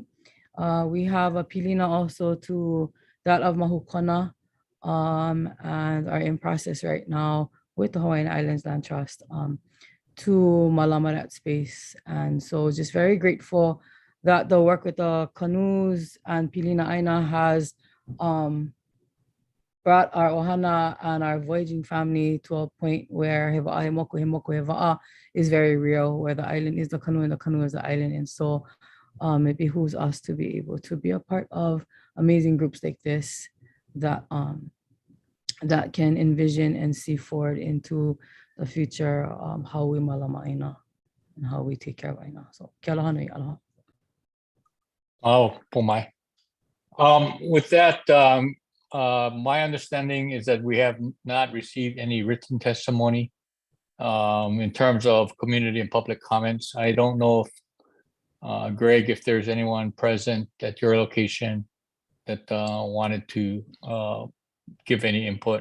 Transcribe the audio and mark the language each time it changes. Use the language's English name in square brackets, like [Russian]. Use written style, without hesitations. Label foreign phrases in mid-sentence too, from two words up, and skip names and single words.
[English] We have a pilina also to that of Mahukona, and are in process right now with the Hawaiian Islands Land Trust to malama that space. And so just very grateful that the work with the canoes and [Hawaiian] pilina aina [English] has brought our ohana and our voyaging family to a point where [Hawaiian] hewa'a he moku hewa'a [English] is very real, where the island is the canoe and the canoe is the island. And so it behooves us to be able to be a part of amazing groups like this that that can envision and see forward into the future, how we [Hawaiian] malama aina [English] and how we take care of aina. [Hawaiian] So ke aloha nui, aloha. [English] Oh, Pomai. With that, my understanding is that we have not received any written testimony in terms of community and public comments. I don't know if, Greg, if there's anyone present at your location that wanted to give any input.